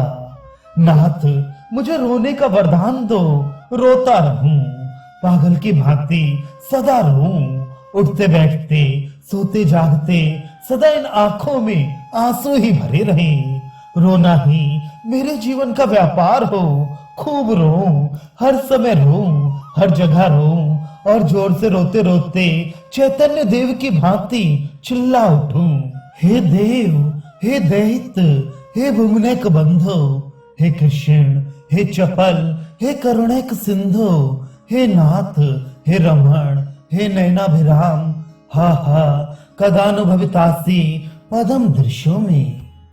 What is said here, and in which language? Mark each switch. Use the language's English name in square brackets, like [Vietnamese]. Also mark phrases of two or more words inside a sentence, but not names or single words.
[Hindi] नाथ, मुझे रोने का वरदान दो, रोता रहूं, पागल की भांति सदा रोऊं, उठते बैठते सोते जागते सदा इन आंखों में आंसू ही भरे रहें। रोना ही मेरे जीवन का व्यापार हो, खूब रोऊं, हर समय रोऊं, हर जगह रोऊं, और जोर से रोते रोते चैतन्य देव की भांति चिल्ला उठूं। [Sanskrit] हे देव, हे दैत्य, हे भुवनेक बंधो, हे कृष्ण, हे चपल, हे करुणैक सिंधु, हे नाथ, हे रमण, हे नैनाभिराम, हा हा कदानुभवितासी पदम दृश्यों में।